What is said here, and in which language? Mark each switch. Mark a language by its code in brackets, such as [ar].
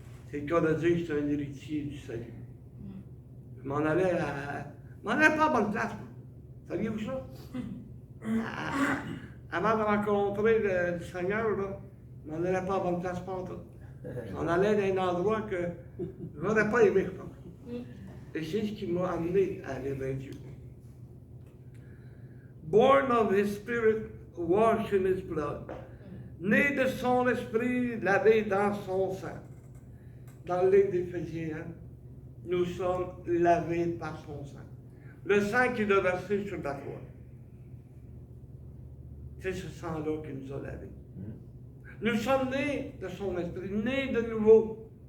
[fr] C'est le cas de dire que je suis un héritier du salut. Je m'en allais pas à bonne place, moi. Saviez-vous ça? Avant de rencontrer le Seigneur, là, je m'en allais pas à bonne place pantoute. Je m'en allais dans un endroit que je n'aurais pas aimé, je pense. Et c'est ce qui m'a amené à aller vers Dieu. [en] Born of his spirit, washed in his blood. [fr] Né de son esprit, lavé dans son sang. Dans le livre d'Éphésiens, hein, nous sommes lavés par son sang. Le sang qu'il a versé sur la croix. C'est ce sang-là qui nous a lavés. Nous sommes nés de son esprit, nés de nouveau.